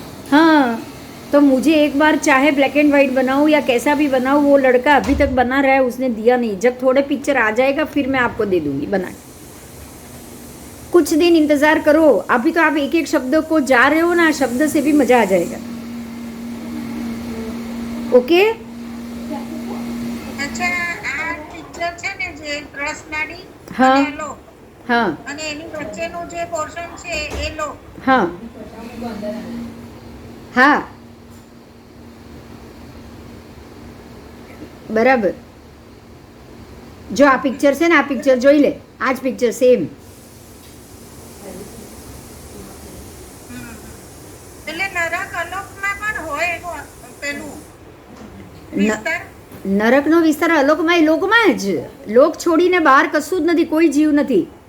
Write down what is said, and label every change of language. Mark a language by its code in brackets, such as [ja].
[hi] हाँ, तो मुझे एक बार चाहे ब्लैक एंड वाइट बनाऊँ या कैसा भी बनाऊँ, वो लड़का अभी तक बना रहा है, उसने दिया नहीं। जब थोड़े पिक्चर आ जाएगा फिर मैं आपको दे दूंगी बना के। कुछ दिन इंतज़ार करो। अभी तो आप एक एक शब्द को जा रहे हो ना, शब्द से भी मज़ा आ जाएगा। ओके? [gu] अच्छा, આ પિક્ચર છે ને જે ત્રસનાડી [hi] हाँ [gu] અને લો, [hi] हाँ [gu] અને એની વચ્ચેનું જે પોર્શન છે એ લો। हाँ हाँ, બરાબર। જો આ પિક્ચર છે ને, આ પિક્ચર જોઈ લે, આ જ પિક્ચર સેમ। એટલે નરક અલોકમાં પણ હોય એનું પેલું વિસ્તાર। નરકનો વિસ્તાર અલોકમાં લોકમાં જ, લોક છોડીને બહાર કશું જ નથી, કોઈ જીવ નથી।